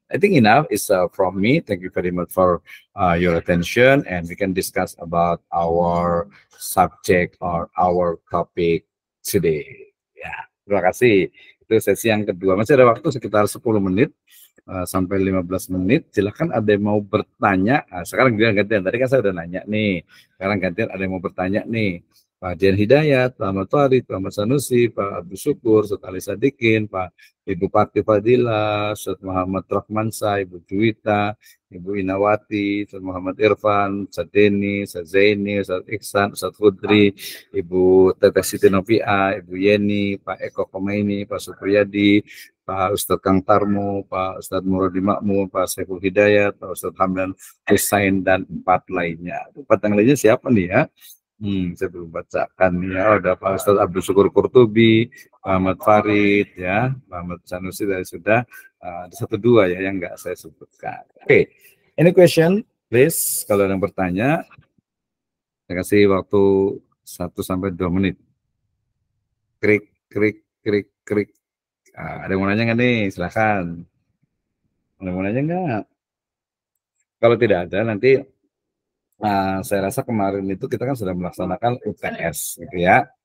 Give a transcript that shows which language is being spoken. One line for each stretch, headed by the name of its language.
English: I think enough is from me. Thank you very much for your attention, and we can discuss about our subject or our topic today.
Indonesian: Ya, terima kasih. Itu sesi yang kedua. Masih ada waktu sekitar 10 menit sampai 15 menit. Silahkan ada yang mau bertanya. Nah, sekarang gantian. Tadi kan saya udah nanya nih. Sekarang gantian ada yang mau bertanya nih. Pak Dian Hidayat, Pak Ahmad Farid, Pak Ahmad Sanusi, Pak Abdul Syukur, Ustaz Ali Sadikin, Pak Ibu Parti Fadila, Ustaz Muhammad Rahmansa, Ibu Juwita, Ibu Inawati, Ustaz Muhammad Irfan, Ustaz Deni, Ustaz Zaini, Ustaz Iksan, Ustaz Fudri, Ibu Teteh Siti Novia, Ibu Yeni, Pak Eko Komaini, Pak Supriyadi, Pak Ustadz Kang Tarmo, Pak Ustadz Muradi Makmur, Pak Saiful Hidayat, Pak Ustadz Hamdan Husain, dan 4 lainnya. 4 yang lainnya siapa nih ya? Saya belum bacakan ya. Ada Pak Ustadz Abdul Syukur Kurtubi, Pak Ahmad Farid ya, Pak Ahmad Sanusi dari sudah. Ada 1-2 ya yang nggak saya sebutkan.
English: Oke, any question please?
Indonesian: Kalau ada yang bertanya, saya kasih waktu 1-2 menit. Krik, krik, krik, krik. Ada yang mau nanya nggak nih? Silakan. Ada yang mau nanya nggak? Kalau tidak ada, nanti saya rasa kemarin itu kita kan sudah melaksanakan UTS, gitu ya.